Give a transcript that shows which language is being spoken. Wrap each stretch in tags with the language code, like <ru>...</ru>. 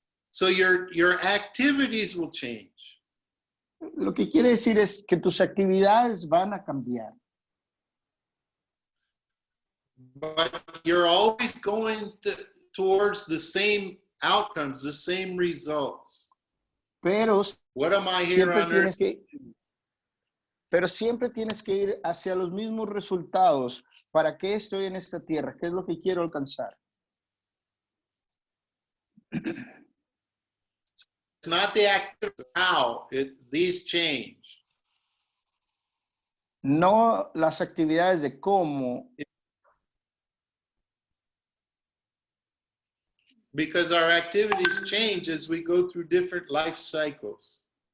<en>So your activities will change.</en> <es>Lo que quiere decir es que tus actividades van a cambiar.</es> <en>But you're always going towards the same outcomes, the same results.</en> <es>Pero</es> <en>What am I here on earth?</en> <es>Pero siempre tienes que ir hacia los mismos resultados. ¿Para qué estoy en esta tierra? ¿Qué es lo que quiero alcanzar?</es> <en>It's not the act of how, these change.</en> <es>No las actividades de cómo.</es> <en>Because our activities change as we go through different life cycles.</en>